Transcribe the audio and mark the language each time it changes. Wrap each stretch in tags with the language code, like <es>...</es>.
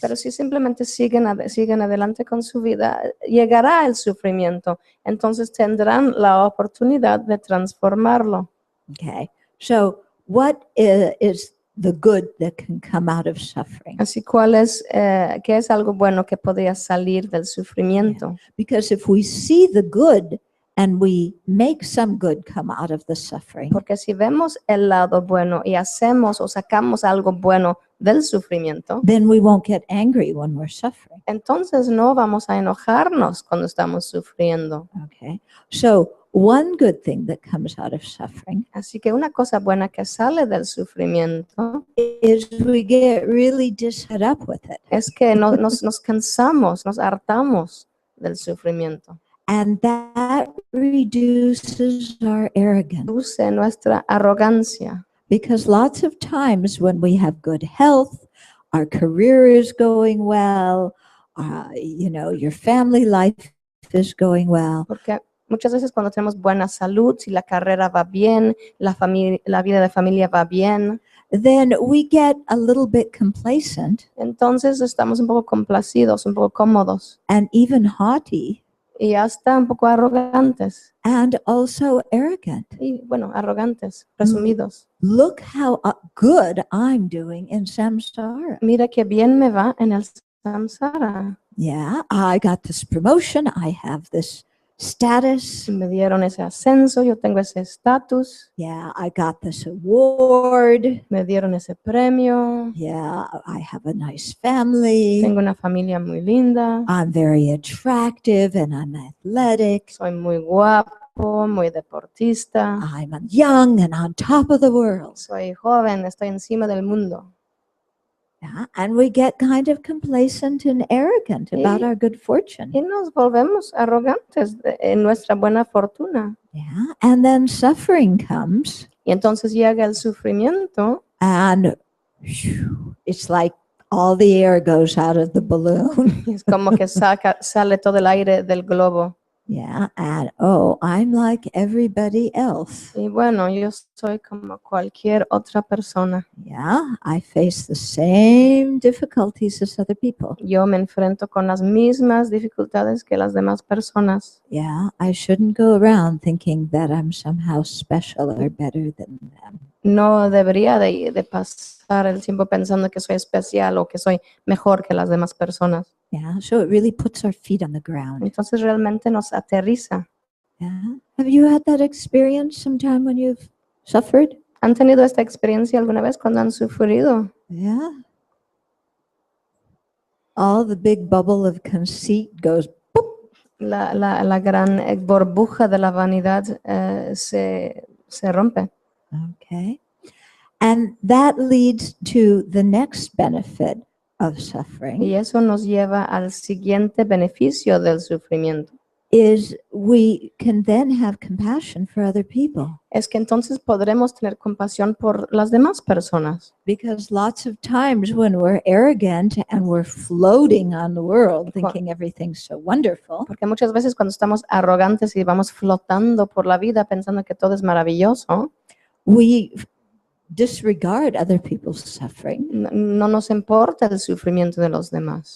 <es>Pero si simplemente siguen adelante con su vida, llegará el sufrimiento. Entonces tendrán la oportunidad de transformarlo.</es> <en>Okay. So what is the good that can come out of suffering.</en> <es>Así, ¿qué es algo bueno que podría salir del sufrimiento?</es> <en>Because if we see the good and we make some good come out of the suffering,</en> <es>Porque si vemos el lado bueno y hacemos o sacamos algo bueno del sufrimiento,</es> <en>then we won't get angry when we're suffering.</en> <es>entonces no vamos a enojarnos cuando estamos sufriendo.</es> <en>Okay. So one good thing that comes out of suffering</en> <es>Así que una cosa buena que sale del sufrimiento</es> <en>is we get really just fed up with it.</en> <es>es que nos cansamos, nos hartamos del sufrimiento.</es> <en>And that reduces our arrogance.</en> <es>Reduce nuestra arrogancia.</es> <en>Because lots of times when we have good health, our career is going well, your family life is going well,</en> <es>Porque muchas veces cuando tenemos buena salud, si la carrera va bien, la vida de familia va bien,</es> <en>then we get a little bit complacent</en> <es>entonces estamos un poco complacidos, un poco cómodos</es> <en>and even haughty</en> <es>y hasta un poco arrogantes.</es> <en>and also arrogant.</en> <es>Y bueno, arrogantes, presumidos.</es> <en>Look how good I'm doing in samsara.</en> <es>Mira qué bien me va en el samsara.</es> <en>Yeah, I got this promotion. I have this status.</en> <es>Me dieron ese ascenso, yo tengo ese estatus,</es> <en>Yeah, I got this award.</en> <es>me dieron ese premio,</es> <en>Yeah, I have a nice family.</en> <es>tengo una familia muy linda,</es> <en>I'm very attractive and I'm athletic.</en> <es>soy muy guapo, muy deportista,</es> <en>I'm young and on top of the world.</en> <es>soy joven, estoy encima del mundo.</es> <en>Yeah, and we get kind of complacent and arrogant about our good fortune.</en> <es>Y nos volvemos arrogantes en nuestra buena fortuna.</es> <en>Yeah, and then suffering comes</en> <es>Y entonces llega el sufrimiento</es> <en>and it's like all the air goes out of the balloon.</en> <es>y es como que sale todo el aire del globo.</es> <en>Yeah, and oh, I'm like everybody else.</en> <es>Y bueno, yo soy como cualquier otra persona.</es> <en>Yeah, I face the same difficulties as other people.</en> <es>Yo me enfrento con las mismas dificultades que las demás personas.</es> <en>Yeah, I shouldn't go around thinking that I'm somehow special or better than them.</en> <es>No debería de pasar el tiempo pensando que soy especial o que soy mejor que las demás personas.</es> <en>Yeah, so it really puts our feet on the ground.</en> <es>Entonces realmente nos aterriza.</es> <en>Yeah. Have you had that experience sometime when you've suffered?</en> <es>¿Han tenido esta experiencia alguna vez cuando han sufrido?</es> <en>Yeah. All the big bubble of conceit goes boop.</en> <es>La gran burbuja de la vanidad se rompe.</es> <en>Okay. And that leads to the next benefit of suffering.</en> <es>Y eso nos lleva al siguiente beneficio del sufrimiento.</es> <en>Is we can then have compassion for other people.</en> <es>Es que entonces podremos tener compasión por las demás personas.</es> <en>Because lots of times when we're arrogant and we're floating on the world thinking everything's so wonderful,</en> <es>Porque muchas veces cuando estamos arrogantes y vamos flotando por la vida pensando que todo es maravilloso,</es> <en>we disregard other people's suffering</en> <es>no nos importa el sufrimiento de los demás.</es>